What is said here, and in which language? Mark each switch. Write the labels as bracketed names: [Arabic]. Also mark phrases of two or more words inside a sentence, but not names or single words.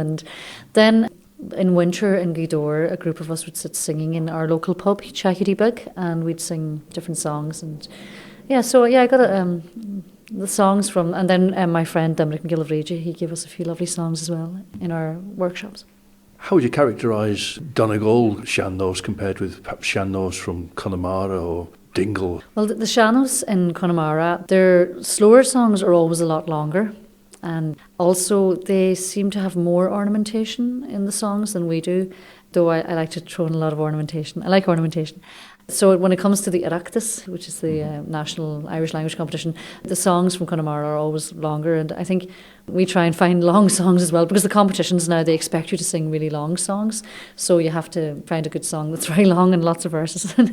[English] And then in winter in Gweedore, a group of us would sit singing in our local pub, Chackity Bug, and we'd sing different songs. And I got the songs from, and then my friend Dominic McGillivray, he gave us a few lovely songs as well in our workshops. How would you characterise Donegal sean-nós compared with perhaps sean-nós from Connemara or Dingle? Well, the sean-nós in Connemara, their slower songs are always a lot longer. And also they seem to have more ornamentation in the songs than we do, though I like to throw in a lot of ornamentation. I like ornamentation. So when it comes to the Oireachtas, which is the national Irish language competition, the songs from Connemara are always longer, and I think we try and find long songs as well, because the competitions now, they expect you to sing really long songs, so you have to find a good song that's very long and lots of verses.